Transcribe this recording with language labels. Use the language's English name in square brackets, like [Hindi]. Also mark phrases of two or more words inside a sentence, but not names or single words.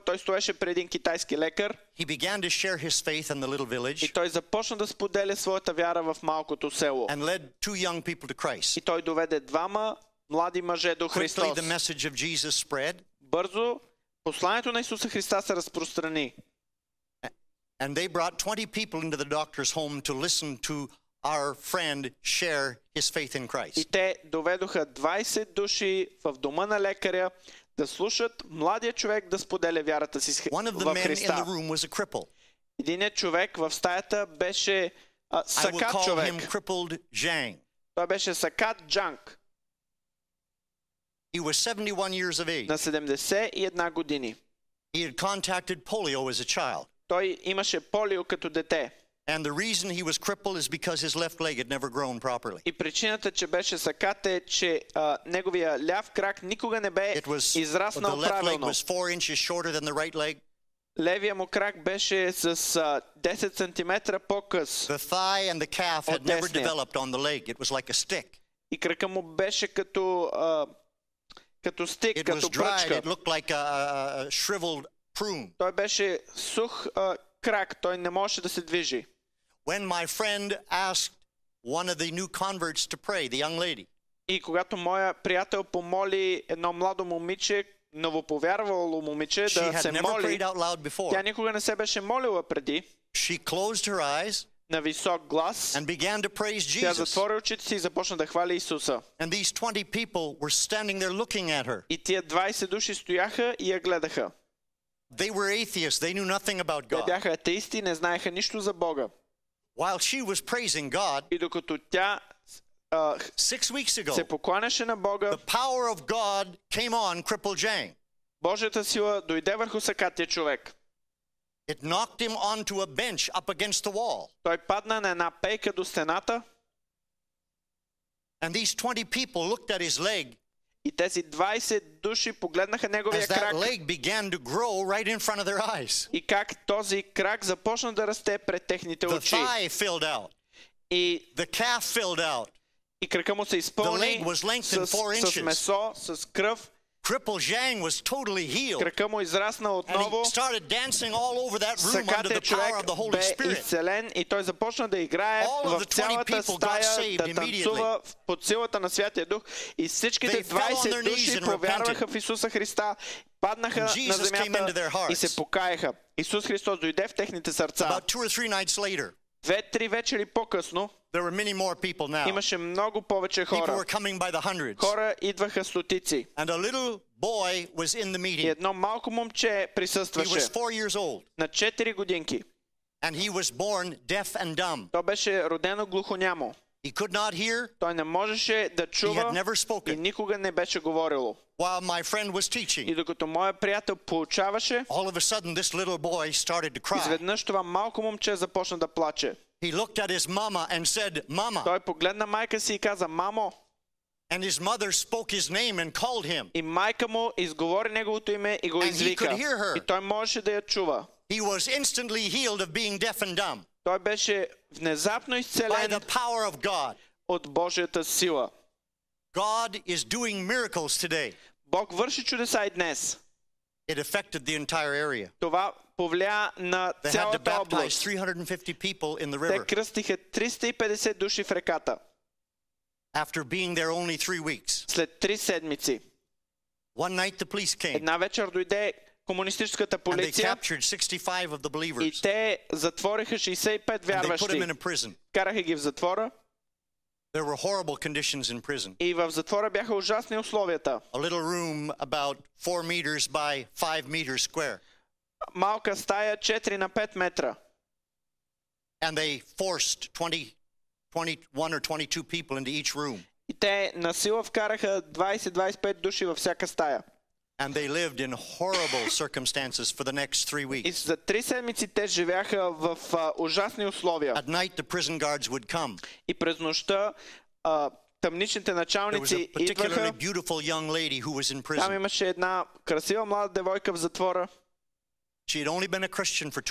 [Bulgarian] Той стоеше пред един китайски лекар [English] He began to share his faith in the little [Bulgarian] и [English] village [Bulgarian] той започна да споделя своята вяра в малкото село. [English] and led 2 young people to Christ. [Bulgarian] И той доведе двама млади мъже до [English] Quickly, [Bulgarian] Христос. [English] the message of Jesus spread, [Bulgarian] Бързо посланието на Исуса Христа се разпространи. [English] and they brought 20 people into the doctor's home to listen to our friend share his faith in [Bulgarian] И [English] Christ. [Bulgarian] те доведоха 20 души в дома на лекаря да слушат младия човек да споделя вярата си [English] One of the [Bulgarian] в [English] men in the [Bulgarian] Христа. [English] room was a cripple. [Bulgarian] Единият човек в стаята беше [English] I will [Bulgarian] Сакат [English] call [Bulgarian] човек. [English] him crippled Zhang. [Bulgarian] Той беше Сакат Джанг [English] He was 71 years of age. [Bulgarian] на 71 години. [English] He had contacted polio as a child. [Bulgarian] Той имаше полио като дете. [English] And the reason he was crippled is because his left leg had never grown properly. [Bulgarian] И причината, че беше Сакат е, че неговия ляв крак никога не бе [English] It was the [Bulgarian] израснал [English] left leg [Bulgarian] правилно. [English] was 4 inches shorter than the right leg. [Bulgarian] Левия му крак беше с 10 см по-къс. [English] The thigh and the calf had [Bulgarian] От [English] never [Bulgarian] десния. [English] developed on the leg. It was like a stick. [Bulgarian] И крака му беше като стик, [English] It was [Bulgarian] като [English] dried. [Bulgarian] пръчка. [English] It looked like a shriveled prune. [Bulgarian] Той беше сух крак, той не можеше да се движи. [English] When my friend asked one of the new converts to pray, the young lady, [Bulgarian] И когато моя приятел помоли едно младо момиче, новоповярвало момиче, [English] she [Bulgarian] да [English] had [Bulgarian] се [English] never [Bulgarian] моли, [English] prayed out loud [Bulgarian] тя [English] before. [Bulgarian] никога не се беше молила преди, [English] She closed her eyes [Bulgarian] на висок глас, [English] and began to praise [Bulgarian] тя [English] Jesus. [Bulgarian] затвори очите си и започна да хвали Исуса. [English] And these 20 people were standing there looking at her. [Bulgarian] И тия 20 души стояха и я гледаха. [English] They were atheists. They knew nothing about [Bulgarian] Те [English] God. [Bulgarian] бяха атеисти, не знаеха нищо за Бога. [English] While she was praising God, [Bulgarian] И докато тя [English] 6 weeks [Bulgarian] се [English] ago, [Bulgarian] покланяше на Бога, [English] the power of God came on crippled Zhang. [Bulgarian] Божията сила дойде върху Сакатия човек. [English] It knocked him onto a bench up against the wall. [Bulgarian] Той падна на една пейка до стената [English] And these 20 people looked at his leg [Bulgarian] и тези 20 души погледнаха неговия [English] as that [Bulgarian] крак [English] leg began to grow right in front of their eyes. [Bulgarian] и как този крак започна да расте пред техните [English] The [Bulgarian] очи. [English] thigh filled out. [Bulgarian] И, [English] The calf filled out. [Bulgarian] и крака му се изпълни [English] The leg was lengthened 4 [Bulgarian] с [English] inches. [Bulgarian] месо, с кръв. [English] Crippled Zhang was totally healed. [Bulgarian] Крака му израсна [English] And [Bulgarian] отново. [English] he started dancing all over that room under [Bulgarian] Сакатия [English] the power [Bulgarian] човек [English] of the Holy [Bulgarian] бе [English] Spirit. [Bulgarian] изцелен и той започна да играе [English] All of [Bulgarian] в [English] the 20 [Bulgarian] цялата [English] people got [Bulgarian] стая, [English] saved [Bulgarian] да танцува под силата на Святия Дух. И всичките [English] They fell on their [Bulgarian] 20 [English] knees [Bulgarian] души [English] and [Bulgarian] повярваха [English] repented. [Bulgarian] в Исуса Христа, паднаха [English] And [Bulgarian] на [English] Jesus came into their [Bulgarian] земята [English] hearts. [Bulgarian] и се покаяха. Исус Христос дойде в техните сърца. [English] About 2 or 3 nights later, [Bulgarian] 2-3 вечери по-късно [English] there were many more people now. [Bulgarian] имаше много повече [English] People [Bulgarian] хора. [English] were coming by the hundreds. [Bulgarian] Хора идваха стотици. [English] And a little boy was in the [Bulgarian] И [English] meeting. [Bulgarian] едно малко момче [English] He [Bulgarian] присъстваше [English] was 4 years old. [Bulgarian] на 4 годинки. [English] And he was born deaf and dumb. [Bulgarian] То беше родено глухонямо. [English] He could not hear. [Bulgarian] Той не можеше да [English] He had [Bulgarian] чува [English] never [Bulgarian] и [English] spoken. [Bulgarian] никога не беше говорило. [English] While my friend was [Bulgarian] И [English] teaching, [Bulgarian] докато моя приятел получаваше, [English] all of a sudden this little boy started to cry. [Bulgarian] изведнъж това малко момче започна да плаче. [English] He looked at his mama and said, Mama. [Bulgarian] Той погледна майка си и каза: "Мамо!" [English] And his mother spoke his name and called him. [Bulgarian] И майка му изговори неговото име и го [English] And he [Bulgarian] извика. [English] could hear her. [Bulgarian] И той можеше да я чува. [English] He was instantly healed of being deaf and dumb [Bulgarian] Той беше внезапно [English] by [Bulgarian] изцелен [English] the power of God. [Bulgarian] от Божията сила. [English] God is doing miracles today. [Bulgarian] Бог върши чудеса и днес. [English] It affected the entire area. [Bulgarian] Това повлия на [English] They had to [Bulgarian] цялата [English] baptize [Bulgarian] област. [English] 350 people in the [Bulgarian] Те [English] river [Bulgarian] кръстиха 350 души в реката [English] after being there only 3 weeks. [Bulgarian] след 3 седмици. [English] One night the police came [Bulgarian] Една вечер дойде комунистическата [English] and they [Bulgarian] полиция [English] captured 65 of the [Bulgarian] и [English] believers [Bulgarian] те затвориха 65 [English] and they put them in [Bulgarian] вярващи. [English] a prison. [Bulgarian] Караха ги в затвора [English] There were horrible conditions in prison. [Bulgarian] и в затвора бяха ужасни условията. [English] A little room about 4 meters by 5 meters square. [Bulgarian] малка стая 4 на 5 метра. [English] And they forced 21 or 22 people into each room. [Bulgarian] И те насила вкараха 20-25 души във всяка стая. [English] And they lived in horrible circumstances for the next 3 [Bulgarian] И [English] weeks. [Bulgarian] за 3 седмици те живяха в ужасни условия. [English] At night, the prison guards would come. [Bulgarian] И през нощта тъмничните [English] There was a [Bulgarian] началници [English] particularly [Bulgarian] идваха. [English] beautiful young lady who was in [Bulgarian] Там [English] prison. [Bulgarian] имаше една красива млада девойка в затвора. [English] She had only been a Christian for 2